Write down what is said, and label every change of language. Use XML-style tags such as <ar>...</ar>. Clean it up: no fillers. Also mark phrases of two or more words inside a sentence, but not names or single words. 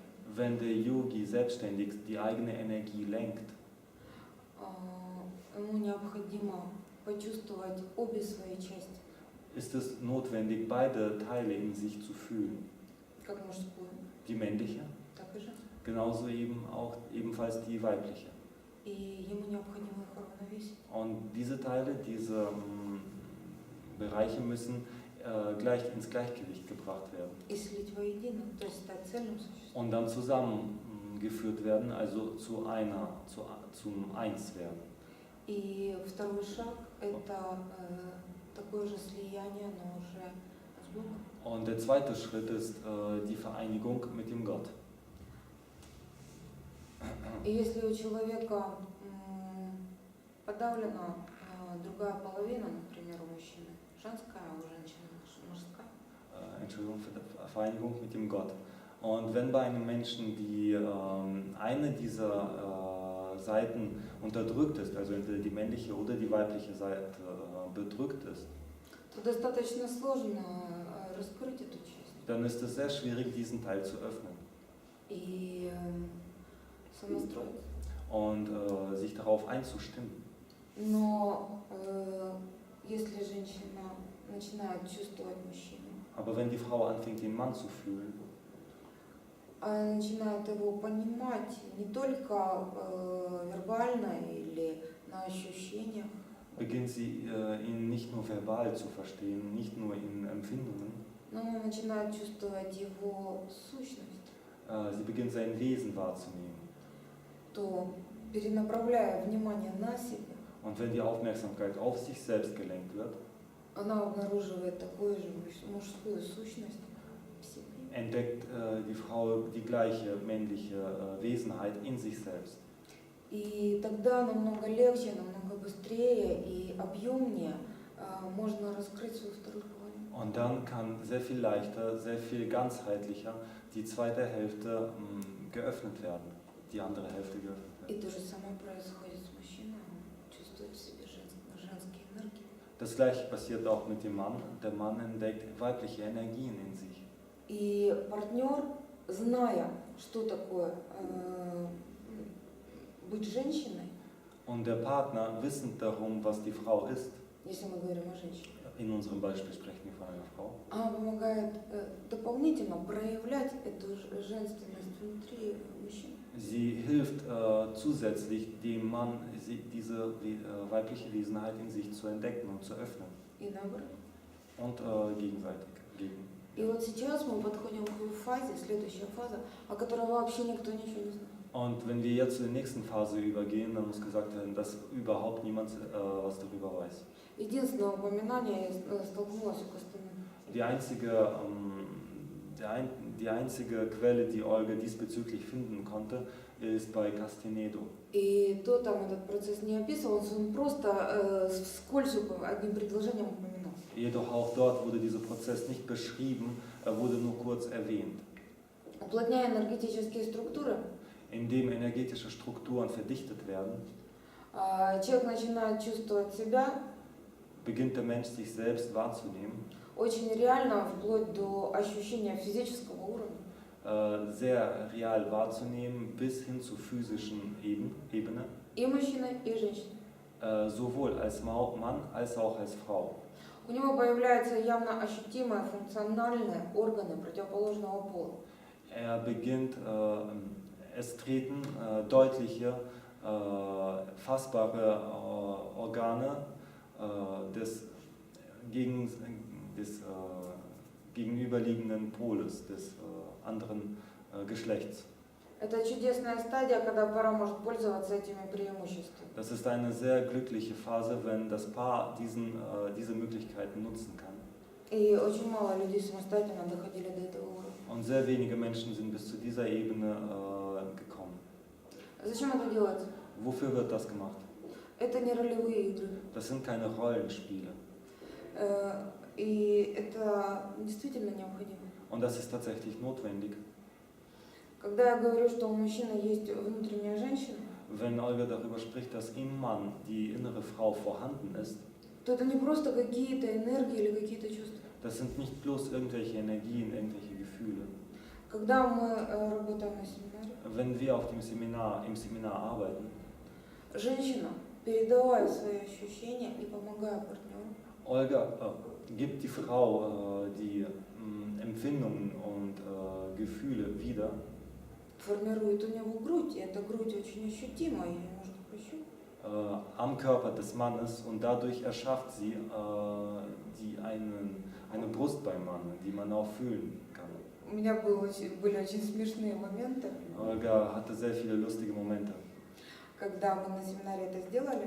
<de>Wenn der Yogi selbstständig die eigene Energie lenkt,</de> <ru>ему необходимо почувствовать обе свои части,</ru> <de>ist es notwendig, beide Teile in sich zu fühlen.</de> <ru>как мужскую,</ru> <de>Die männliche,</de> <ru>так и женскую.</ru> <de>genauso ebenfalls die weibliche.</de> <ru>И ему необходимо их уравновесить.</ru> <de>Und diese Teile, diese Bereiche müssen gleich ins Gleichgewicht gebracht werden</de> <ru>И слить воедино, то есть стать цельным существом.</ru> <de>und dann zusammengeführt werden, also zum Eins werden.</de> <ru>И второй шаг – это такое же слияние, но уже с Богом.</ru> <de>Und der zweite Schritt ist die Vereinigung mit dem Gott.</de> <ru>И если у человека подавлена другая половина, например, у мужчины женская, а у женщины мужская,</ru> <de>Entschuldigung, für die Vereinigung mit dem Gott. Und wenn bei einem Menschen eine dieser Seiten unterdrückt ist, also entweder die männliche oder die weibliche Seite bedrückt ist,</de> <ru>то достаточно сложно раскрыть эту часть</ru> <de>dann ist es sehr schwierig, diesen Teil zu öffnen</de> <ru>и сонастроиться.</ru> <de>und sich darauf einzustimmen.</de> <ru>Но если женщина начинает чувствовать мужчину,</ru> <de>Aber wenn die Frau anfängt, den Mann zu fühlen,</de> <ru>начинают его понимать не только вербально или на ощущениях,</ru> <de>beginnt sie ihn nicht nur verbal zu verstehen, nicht nur in Empfindungen,</de> <ru>но начинают чувствовать его сущность,</ru> <de>sie beginnt sein Wesen wahrzunehmen.</de> <ru>то перенаправляя внимание на себя,</ru> <de>Und wenn die Aufmerksamkeit auf sich selbst gelenkt wird,</de> <ru>она обнаруживает такую же мужскую сущность в себе.</ru> <de>entdeckt die Frau die gleiche männliche Wesenheit in sich selbst.</de> <ru>И тогда намного легче, намного быстрее и объемнее можно раскрыть свою вторую половину.</ru> <de>Und dann kann sehr viel leichter, sehr viel ganzheitlicher die zweite Hälfte geöffnet werden, die andere Hälfte geöffnet werden.</de> <ru>И то же самое происходит с мужчиной, он чувствует в себе женские энергии.</ru> <de>Das gleiche passiert auch mit dem Mann. Der Mann entdeckt weibliche Energien in sich.</de> <ru>И партнер, зная, что такое быть женщиной,</ru> <de>Und der Partner, wissend darum, was die Frau ist,</de> <ru>если мы говорим о женщине,</ru> <de>in unserem Beispiel sprechen wir von einer Frau,</de> <ru>она помогает дополнительно проявлять эту женственность внутри мужчин.</ru> <de>sie hilft zusätzlich dem Mann, diese weibliche Wesenheit in sich zu entdecken und zu öffnen.</de> <ru>И наоборот.</ru> <de>Und gegenseitig.</de> <ru>И вот сейчас мы подходим к фазе, следующая фаза, о которой вообще никто ничего не знает.</ru> <de>Und wenn wir jetzt zur nächsten Phase übergehen, dann muss gesagt werden, dass überhaupt niemand was darüber weiß.</de> <ru>Единственное упоминание я столкнулась у Костяны.</ru> <de>Die einzige Quelle, die Olga diesbezüglich finden konnte, ist bei Castanedo.</de> <ru>И то там этот процесс не описывался, он просто вскользь одним предложением упоминал.</ru> <de>Jedoch auch dort wurde dieser Prozess nicht beschrieben, er wurde nur kurz erwähnt.</de> <ru>Уплотняя энергетические структуры,</ru> <de>Indem energetische Strukturen verdichtet werden,</de> <ru>человек начинает чувствовать себя</ru> <de>beginnt der Mensch sich selbst wahrzunehmen,</de> <ru>очень реально, вплоть до ощущения физического уровня.</ru> <de>sehr real wahrzunehmen, bis hin zur physischen Ebene,</de> <ru>И мужчина, и женщина.</ru> <de>sowohl als Mann als auch als Frau.</de> <ru>У него появляются явно ощутимые функциональные органы противоположного пола.</ru> <de>Er beginnt, es treten deutliche, fassbare Organe des gegenüberliegenden Poles, des anderen Geschlechts.</de> <ru>Это чудесная стадия, когда пара может пользоваться этими преимуществами.</ru> <de>Das ist eine sehr glückliche Phase, wenn das Paar diese Möglichkeiten nutzen kann.</de> <ru>И очень мало людей самостоятельно доходили до этого уровня.</ru> <de>Und sehr wenige Menschen sind bis zu dieser Ebene gekommen.</de> <ru>Зачем это делается?</ru> <de>Wofür wird das gemacht?</de> <ru>Это не ролевые игры.</ru> <de>Das sind keine Rollenspiele.</de> <ru>И это действительно необходимо.</ru> <de>Und das ist tatsächlich notwendig.</de> <ru>Когда я говорю, что у мужчины есть внутренняя женщина,</ru> <de>Wenn Olga darüber spricht, dass im Mann die innere Frau vorhanden ist,</de> <ru>то это не просто какие-то энергии или какие-то чувства.</ru> <de>das sind nicht bloß irgendwelche Energien, irgendwelche Gefühle.</de> <ru>Когда мы работаем на семинаре,</ru> <de>Wenn wir auf im Seminar arbeiten,</de> <ru>женщина, передавая свои ощущения и помогая партнеру,</ru> <de>Olga gibt die Frau die Empfindungen und Gefühle wieder,</de> <ru>формирует у него грудь, и эта грудь очень ощутима, ее можно пощупать.</ru> <de>am Körper des Mannes, und dadurch erschafft sie eine Brust beim Mann, die man auch fühlen kann.</de> <ru>У меня были очень смешные моменты,</ru> <de>Olga hatte sehr viele lustige Momente.</de> <ru>когда мы на семинаре это сделали,</ru>